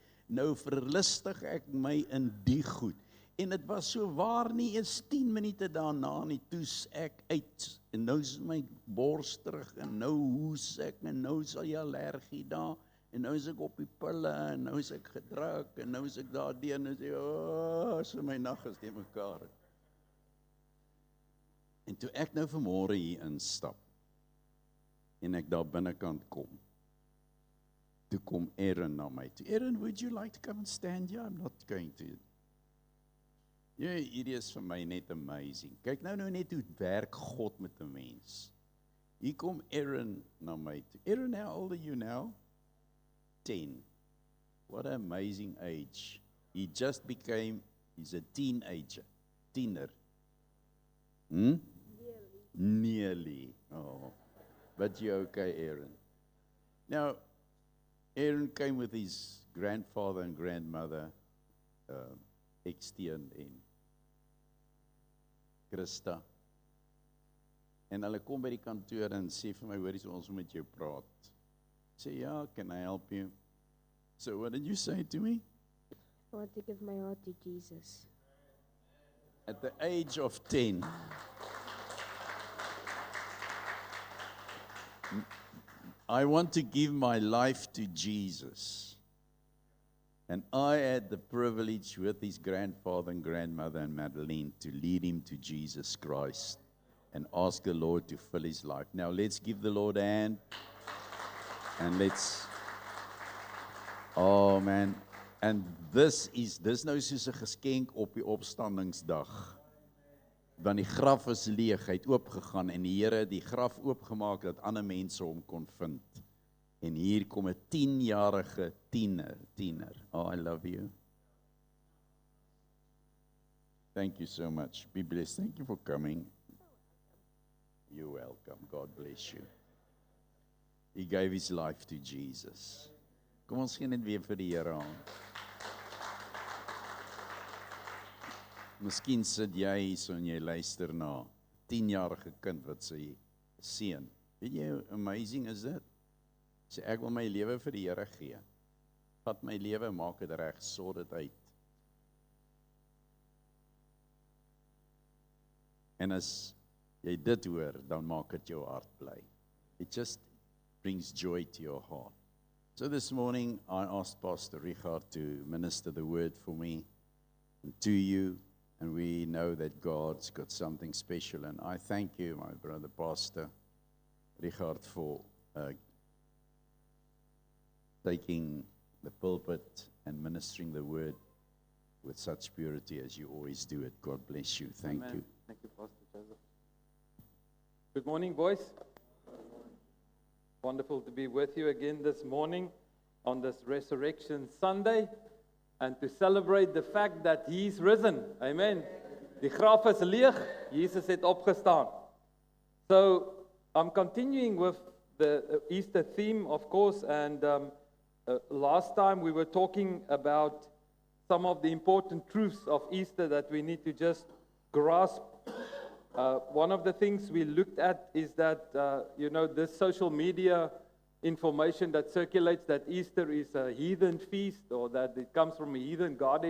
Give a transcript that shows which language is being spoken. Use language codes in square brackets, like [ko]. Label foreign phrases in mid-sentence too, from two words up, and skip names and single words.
[af] Nou verlustig ek my in die goed. En dit was so waar nie eens 10 minute daarna nie, toes ek uit, en nou is my bors terug, en nou hoes ek, en nou is al die allergie daar, en nou is ek op die pille, en nou is ek gedruk, en nou is ek daar deur, en sê, so my nag is die mekaar. En toe ek nou vanmôre hier instap, en ek daar binnekant kom, toe kom Aaron na my toe. Aaron, [en] would you like to come and stand here? I'm not going to. [af] Ja, hierdie is vir my net amazing. Kyk nou net hoe werk God met 'n mens. Hier kom Aaron na my toe. Aaron, [en] how old are you now? 10. What an amazing age. He's a teenager. Tiener. Nearly. Oh. But you're okay, Aaron. Now, Aaron came with his grandfather and grandmother, [af] Extian en Christa. En hulle kom by die kantoor en sê vir my, hoorie, so ons moet met jou praat. Sê, ja, [en] can I help you? So what did you say to me? I want to give my heart to Jesus. At the age of 10. I want to give my life to Jesus. And I had the privilege with his grandfather and grandmother and Madeleine to lead him to Jesus Christ and ask the Lord to fill his life. Now let's give the Lord a hand. And let's, oh man, [af] En dis nou soos 'n geskenk op die opstandingsdag. Want die graf is leeg, hy het oopgegaan en die Here het die graf oopgemaak dat ander mense hom kon vind. En hier kom 'n 10-jarige tiener. [en] Oh, I love you. Thank you so much. Be blessed. Thank you for coming. You're welcome. God bless you. He gave his life to Jesus. [af] Kom ons gee net weer vir die Here aan. Miskien sit jy hier en jy luister na 10-jarige kind wat sy seun. Weet jy hoe amazing is dit? Sê ek wil my lewe vir die Here gee. Vat my lewe, maak dit reg, sort dit uit. En as jy dit hoor, dan maak dit jou hart bly. [en] It just brings joy to your heart. So this morning, I asked Pastor Richard to minister the word for me and to you, and we know that God's got something special, and I thank you, my brother Pastor Richard, for taking the pulpit and ministering the word with such purity as you always do it. God bless you. Thank Amen. you. Thank you, Pastor Joseph. Good morning, boys. Wonderful to be with you again this morning on this Resurrection Sunday and to celebrate the fact that He's risen. Amen. [af] Die graf is leeg, Jesus het opgestaan. [en] So, I'm continuing with the Easter theme, of course, and last time we were talking about some of the important truths of Easter that we need to just grasp. One of the things we looked at is that, this social media information that circulates that Easter is a heathen feast or that it comes from a heathen goddess.